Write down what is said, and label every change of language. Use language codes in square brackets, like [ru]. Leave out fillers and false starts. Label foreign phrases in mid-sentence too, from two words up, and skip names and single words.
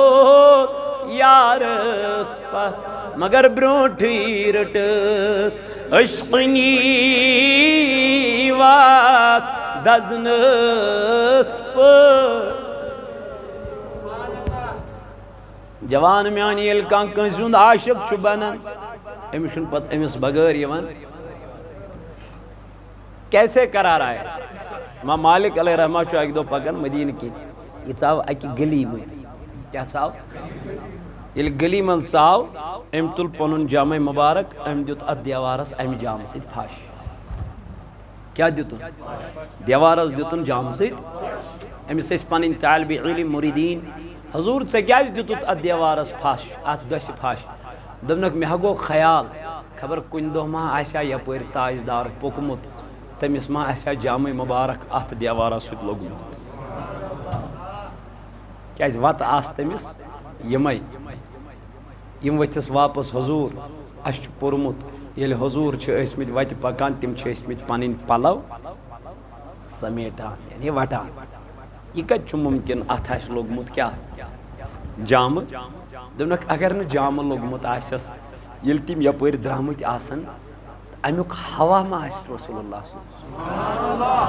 [ks] یارس پتھ مگر برونٹھٕے رٔٹٕکھ عشقنی وات دزنس پٲٹھۍ جوان میانی یل کان کنس ہند عاشق چھ بنان امس چھن پتہ امس بغیر یوان کیسے قرار آئے امام مالک [ar] علیہ رحمہ [ks] چھ اک دو پکان مدینہ کن یہ ژاو اکہ گلی مز کیا ژاو یل گلی من ژاو ام تل پنن جامع مبارک ام دیت ات دیوارس ام جام سۭتۍ پھش کیا دیتن دیوارس دیتن جام سۭتۍ امس ٲسۍ پنٕنۍ طالب علم مریدین حضور ژےٚ کیٛازِ دیُتُتھ اتھ دیوارس پھش اتھ دٔسہِ پھش دوٚپنکھ مےٚ ہا گوٚو خیال خبر کُنہِ دۄہ ما آسہِ ہا یپٲرۍ تاجدار پوٚکمُت تٔمِس ما آسہِ ہا جامع مبارک اتھ دیوارس سۭتۍ لوٚگمُت کیٛازِ وتہٕ آسہٕ تٔمِس یِمے یِم ؤتھِس واپس حضور اَسہِ چھُ پوٚرمُت ییٚلہِ حضور چھِ ٲسۍمٕتۍ وتہِ پکان تِم چھِ ٲسۍمٕتۍ پنٕنۍ پلو سمیٹان یعنی وٹان یہ کتہِ چھُ ممکن اتھ آسہِ لوٚگمُت کیٛاہ جامہٕ دوٚپنکھ اگر نہٕ جامہٕ لوٚگمُت آسٮ۪س ییٚلہِ تِم یپٲرۍ درٛامٕتۍ آسن امیُک ہوا ما آسہِ [ar] رسول اللہ [ks] صلی